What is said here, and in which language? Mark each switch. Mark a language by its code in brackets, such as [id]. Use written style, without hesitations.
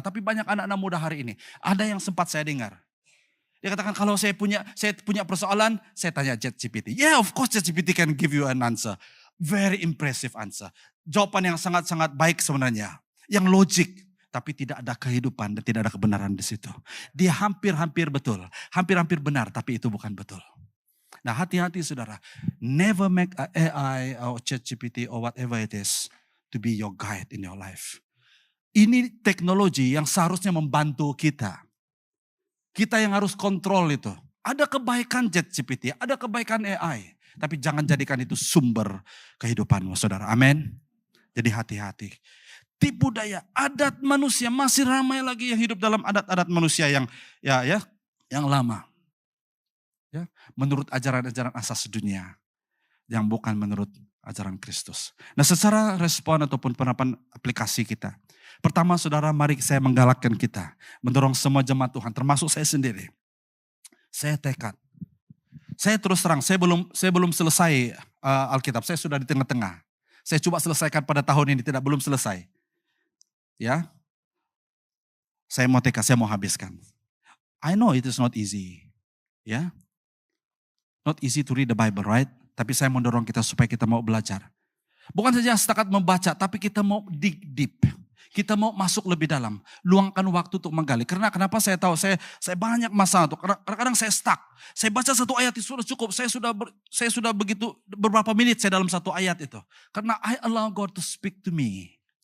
[ms] Tapi banyak anak-anak muda hari ini. Ada yang sempat saya dengar. Dia katakan kalau saya punya persoalan, saya tanya ChatGPT. [en] Yeah, of course ChatGPT can give you an answer. Very impressive answer. [ms] Jawaban yang sangat-sangat baik sebenarnya. Yang logik. Tapi tidak ada kehidupan dan tidak ada kebenaran di situ. Dia hampir-hampir betul. Hampir-hampir benar, tapi itu bukan betul. Nah, hati-hati saudara. [en] Never make a AI or ChatGPT or whatever it is to be your guide in your life. [ms] Ini teknologi yang seharusnya membantu kita. Kita yang harus kontrol itu. Ada kebaikan ChatGPT, ada kebaikan AI. Tapi jangan jadikan itu sumber kehidupanmu, saudara. Amin. Jadi hati-hati. Tipu daya adat manusia, masih ramai lagi yang hidup dalam adat-adat manusia yang lama. Ya, menurut ajaran-ajaran asas dunia. Yang bukan menurut ajaran Kristus. Nah, secara respon ataupun penerapan aplikasi kita. Pertama saudara, mari saya menggalakkan kita. Mendorong semua jemaat Tuhan, termasuk saya sendiri. Saya tekad. Saya terus terang, saya belum selesai Alkitab. Saya sudah di tengah-tengah. Saya coba selesaikan pada tahun ini, belum selesai. Ya, saya mau tekad, saya mau habiskan. [en] I know it is not easy. Ya, not easy to read the Bible, right? [ms] Tapi saya mendorong kita supaya kita mau belajar. Bukan saja setakat membaca, tapi kita mau [en] dig deep. [ms] Kita mau masuk lebih dalam. Luangkan waktu untuk menggali. Karena kenapa saya tahu, saya banyak masalah. Kadang-kadang saya stuck. Saya baca satu ayat itu sudah cukup. Saya sudah begitu beberapa menit saya dalam satu ayat itu. Karena [en] I allow God to speak to me.